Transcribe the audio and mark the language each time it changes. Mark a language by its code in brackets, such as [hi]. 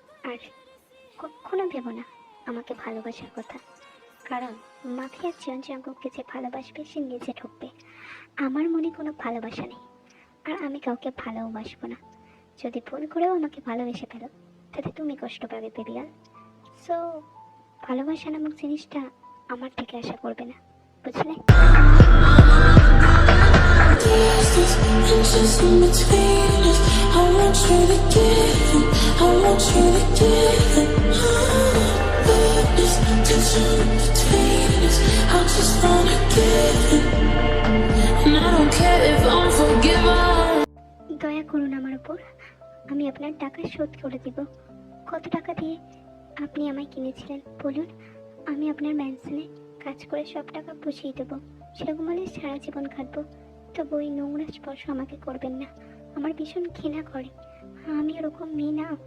[bn] আর কখনো ভেবো না আমাকে ভালোবাসার কথা, কারণ মাফিয়া জিয়ন জাঙ্কুককে যে ভালোবাসবে সে নিজে ঠকবে। আমার মনে কোনো ভালোবাসা নেই, আর আমি কাউকে ভালোবাসবো না। যদি ভুল করেও আমাকে ভালোবেসে ফেলো, তাতে তুমি কষ্ট পাবে বেবিয়াল। সো ভালোবাসা নামক জিনিসটা আমার থেকে আশা করবে না, বুঝলে? [en] There's inches in between us. I want you to give it. I want you to give it. There's tension between us. I just wanna give it. And I don't care if I'm forgiven. [bn] দয়া করুন আমার উপর। আমি আপনার টাকা শোধ করে দিব। কত টাকা দিয়ে আপনি আমায় কিনেছিলেন বলুন? আমি আপনার ম্যানশনে কাজ করে সব টাকা বুঝিয়ে দেবো। সেরকম হলে সারা জীবন কাটবো। তবু ওই নোংরা স্পর্শ আমাকে করবেন না, আমার ভীষণ ঘৃণা করে। আমি ওরকম মেয়ে না।